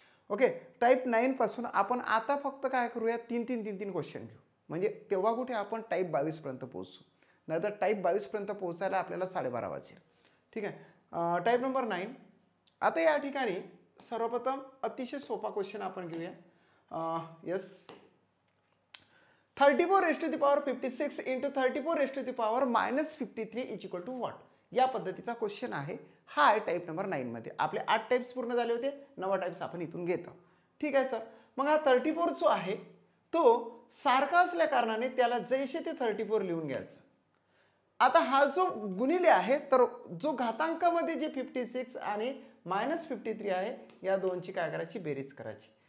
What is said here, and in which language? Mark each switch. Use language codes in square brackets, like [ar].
[mr] Okay, type 9 पासून आपण आता फक्त काय करूया, 3 क्वेश्चन घेऊ. म्हणजे तेव्हा कुठे आपण टाईप 22 पर्यंत पोहोचू. नाहीतर टाईप 22 पर्यंत पोहोचायला आपल्याला 12:30 वाजेल. ठीक आहे. Type number 9. आता या ठिकाणी सर्वप्रथम अतिशय सोपा क्वेश्चन आपण घेऊया. [en] Yes, 34 raised to the power 56 into 34 raised to the power -53 is equal to what. [mr] या पद्धतीचा क्वेश्चन आहे. हा आहे टाईप नंबर 9 मध्ये. आपले 8 टाईप्स पूर्ण झाले होते, 9 टाईप्स आपण इथून घेतो. ठीक आहे सर. मग हा 34 जो आहे तो सारखा असल्या कारणाने त्याला जैसे ते 34 लिहून घ्यायचं. आता हा जो गुणिले आहे, तर जो घातांकामध्ये जे 56 आणि -53 आहे, या दोनची काय करायची, बेरीज करायची.